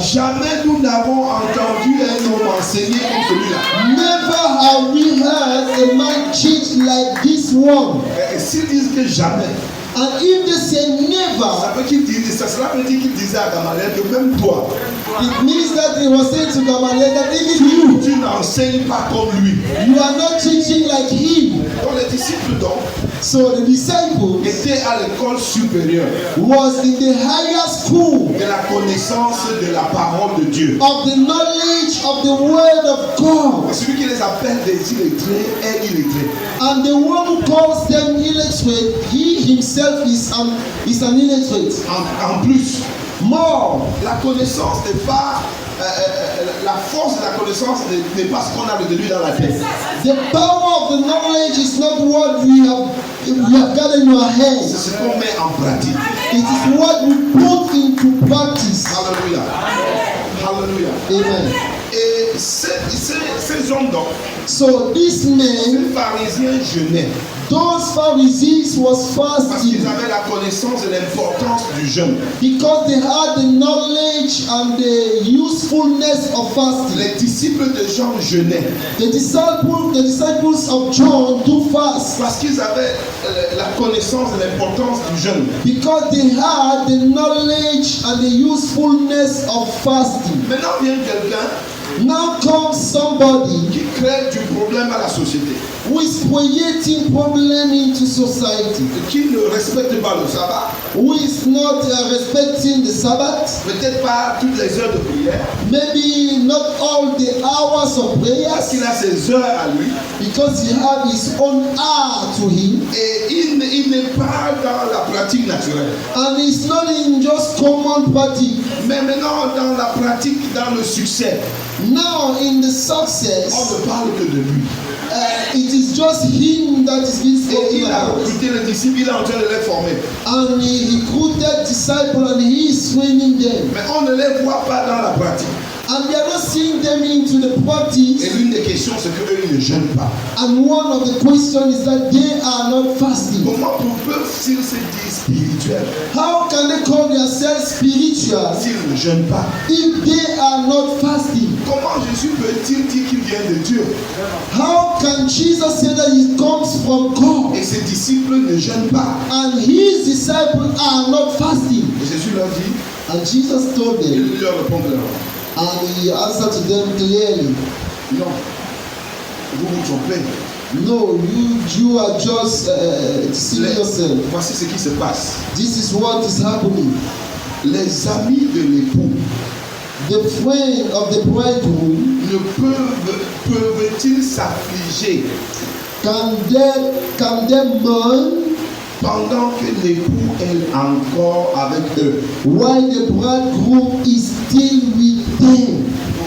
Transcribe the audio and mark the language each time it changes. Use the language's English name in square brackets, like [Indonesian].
[French] jamais nous n'avons entendu un homme enseigner comme celui-là. [English] never have we heard a man teach like this one. [French] Et s'ils disent que jamais, [English] And if they say never, [French] cela veut dire qu'ils disaient à Gamaliel que même toi, [English] it means that they were saying to Gamaliel that even you, [French] tu n'enseignes pas comme lui. [English] you are not teaching like him. [French] Donc les disciples donc [English] So the disciples [French] étaient à l'école supérieure [English] was in the higher school [French] de la connaissance de la parole de Dieu. [English] of the knowledge of the word of God. [French] Et celui qui les appelle des illettrés est illettré. [English] And the one who calls them illiterate, he himself is an illiterate. [French] En plus, [English] More, [French] la connaissance n'est pas la force de la connaissance n'est pas ce qu'on a de lui dans la tête. [English] the power of the knowledge is not what we have got in our [French] C'est [English] hands. [French] ce qu'on met en pratique. [English] It is what we put into practice. Alléluia. Alléluia. Amen. [French] Et ces hommes donc, [English] So these men, [French] ces pharisiens jeûnaient [English] those Pharisees was [French] parce qu'ils [English] fasting [French] avaient la connaissance de l'importance du jeûne. [English] because they had the knowledge and the usefulness of fasting. [French] Les disciples de Jean jeûnaient [English] The disciples of John do fast [French] parce qu'ils avaient la connaissance de l'importance du jeûne. [English] because they had the knowledge and the usefulness of fasting. [French] Maintenant vient quelqu'un [English] Now comes somebody [French] qui crée du problème à la société, [English] who is creating problem into society, [French] qui ne respecte pas le sabbat, [English] who is not respecting the Sabbath, [French] peut-être pas toutes les heures de prière, [English] maybe not all the hours of [French] parce [English] prayers, [French] qu'il a ses heures à lui, [English] because he have his own hour to him, [French] et il n'est pas dans la pratique naturelle. [English] and it's not in just common practice. [French] Mais maintenant, dans la pratique, dans le succès, [English] Now in the [French] on [English] success, [French] ne parle que de lui. [English] it is just him that is being [French] Et [English] spoken [French] il a [English] about. [French] recruté les disciples, il est en train de les former. [English] And he recruited disciples and he is training them. [French] Mais on ne les voit pas dans la pratique. [English] And they are not seeing them into the practice. [French] Et l'une des questions, c'est qu'eux, ils ne jeûnent pas. [English] And one of the questions is that they are not fasting. [French] Comment peuvent-ils se dire spirituels [English] How can they call themselves spiritual [French] s'ils ne jeûnent pas? [English] if they are not fasting? [French] Comment Jésus peut-il dire qu'il vient de Dieu [English] How can Jesus say that he comes from God [French] et ses disciples ne jeûnent pas? [English] and his disciples are not fasting? [French] Et Jésus leur dit, [English] And Jesus told them, [French] il leur répond clairement, [English] and he answered to them clearly, [French] non, vous vous trompez. [English] no, you are just deceiving yourself. [French] Voici ce qui se passe. [English] This is what is happening. [French] Les amis de l'époux [English] The friend of the bridegroom, [French] ne peuvent-ils s'affliger [English] can they mourn [French] pendant que l'époux est encore avec eux? [English] while the bridegroom is still with them?